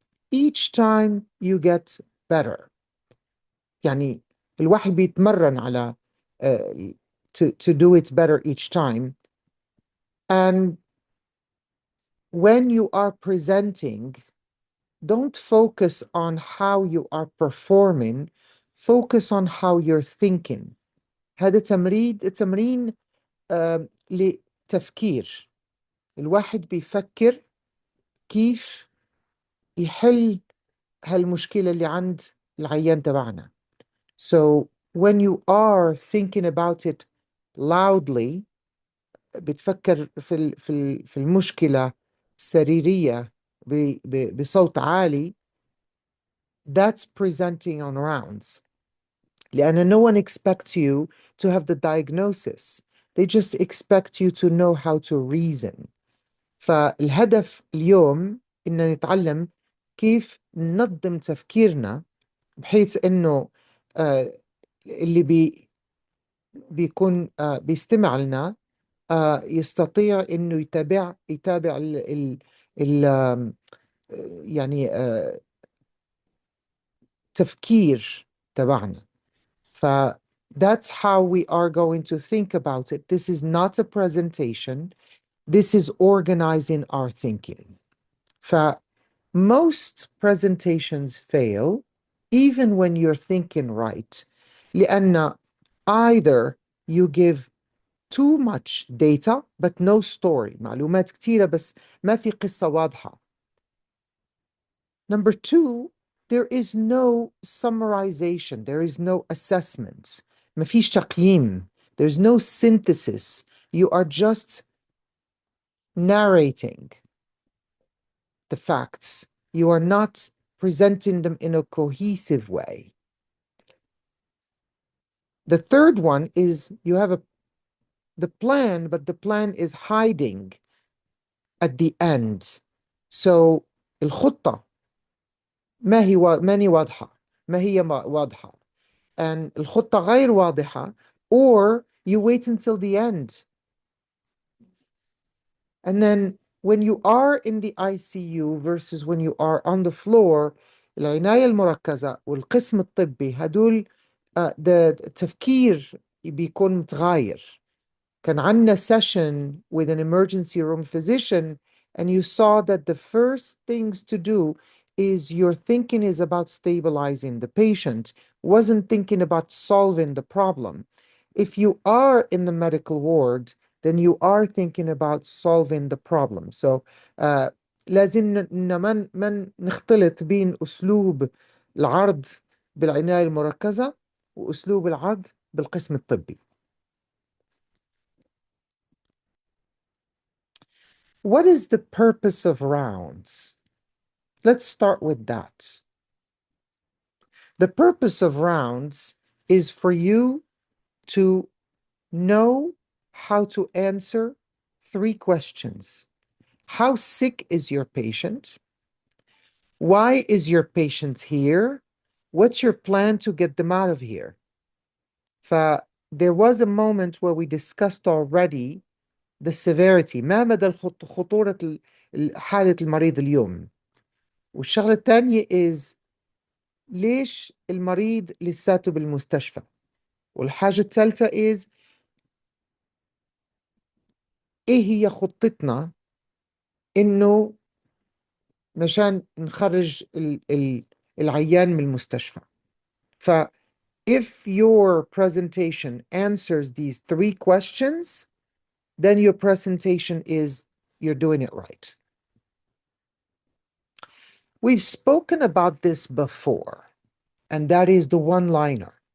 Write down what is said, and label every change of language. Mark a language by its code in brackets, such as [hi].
[en] Each time you get better. [ar] يعني الواحد بيتمرن على [en] to do it better each time. And when you are presenting, don't focus on how you are performing, focus on how you're thinking. [ar] هذا تمرين لتفكير. الواحد بيفكر كيف يحل هالمشكلة اللي عند العيان تبعنا. [en] So when you are thinking about it loudly, [ar] بتفكر في المشكلة سريرية بصوت عالي, [en] that's presenting on rounds. [ar] لأن [en] no one expects you to have the diagnosis. They just expect you to know how to reason. [ar] فالهدف اليوم إن نتعلم كيف ننظم تفكيرنا بحيث إنه اللي بيكون بيستمع لنا يستطيع إنه يتابع ال يعني تفكير تبعنا. [en] That's how we are going to think about it. This is not a presentation. This is organizing our thinking. Most presentations fail even when you're thinking right. [ar] لأن [en] either you give too much data but no story. [ar] معلومات كتيرة بس ما في قصة واضحة. [en] Number two, there is no summarization. There is no assessment. [ar] ما فيش تقييم. [en] There's no synthesis. You are just narrating the facts. You are not presenting them in a cohesive way. The third one is you have the plan, but the plan is hiding at the end. [ar] So الخطة ماني واضحة. ما هي واضحة. [en] And [ar] الخطة غير واضحة, [en] or you wait until the end. And then when you are in the ICU versus when you are on the floor, [ar] العناية المركزة والقسم الطبي هدول التفكير بيكون متغاير. كان عندنا [en] session with an emergency room physician, and you saw that the first things to do is your thinking is about stabilizing the patient, wasn't thinking about solving the problem. If you are in the medical ward, then you are thinking about solving the problem. [ar] So لازم ما نختلط بين أسلوب العرض بالعناية المركزة وأسلوب العرض بالقسم الطبي. [en] What is the purpose of rounds? Let's start with that. The purpose of rounds is for you to know how to answer 3 questions. How sick is your patient? Why is your patient here? What's your plan to get them out of here? There was a moment where we discussed already the severity. [ar] ما مدى خطورة حالة المريض اليوم؟ والشغلة الثانية is ليش المريض لساته بالمستشفى؟ والحاجة الثالثة is ايه هي خطتنا انه مشان نخرج العيان من المستشفى. [en] ف if your presentation answers these 3 questions, then your presentation is you're doing it right. We've spoken about this before, and that is the one-liner.